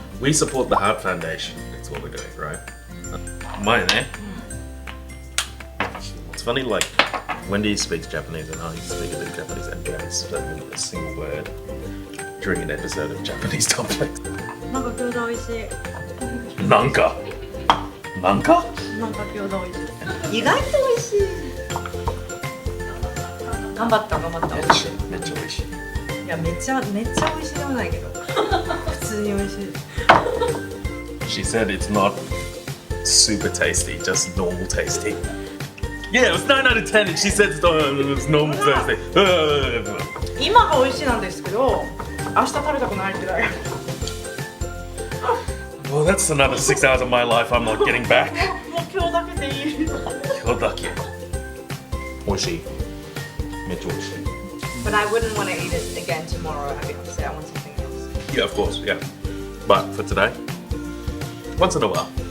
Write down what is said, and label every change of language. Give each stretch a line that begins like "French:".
English: We support the Heart Foundation. That's what we're doing, right? Mine, eh? It's funny, like Wendy speaks Japanese and I speak a bit of Japanese and barely spoke a single word during an episode of Japanese Dumplings.
Japanese: なんか餃子美味しい。なんかなんか餃子美味しい。意外と美味しい。頑張った。めっちゃ美味しい。いやめっちゃ美味しいでもないけど。普通に美味しい。
English: She said it's not super tasty, just normal tasty. Yeah, it was 9 out of 10 and she said it was normal tasty.
Japanese: 今が美味しいなんですけど、明日食べたくないくらい。
English: Well, that's another 6 hours of my life I'm not getting back.
Japanese: もう今日だけでいい。今日だけ。美味しい。めっちゃ美味しい。
English: But I wouldn't want to eat it again tomorrow. Obviously, I want something else. Yeah, of course, yeah. But for today, once in a while,